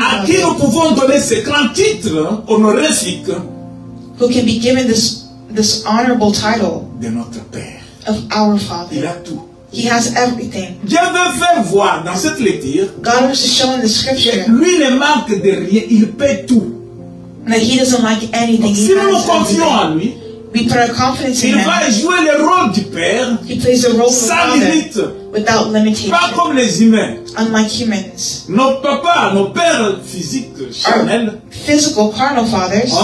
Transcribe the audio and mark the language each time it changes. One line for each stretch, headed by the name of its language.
French: à qui nous pouvons donner ces grands titres honorifiques
English: who can be given this honorable title
French: de notre Père.
English: of our
French: Il
English: Father.
French: a tout.
English: He has everything.
French: Dieu veut faire voir dans cette lecture
English: God wants to show in the
French: que
English: scripture
French: lui ne manque de rien, il paie tout.
English: that He doesn't like anything.
French: Si
English: He
French: nous nous
English: has
French: confions
English: everything.
French: en lui,
English: We put our confidence in
French: il
English: Him.
French: va jouer le rôle du Père
English: He plays the role of the
French: sans
English: Father
French: limite,
English: without limitation.
French: pas comme les humains.
English: Unlike humans,
French: Nos papas, nos pères physiques charnels
English: physical carnal fathers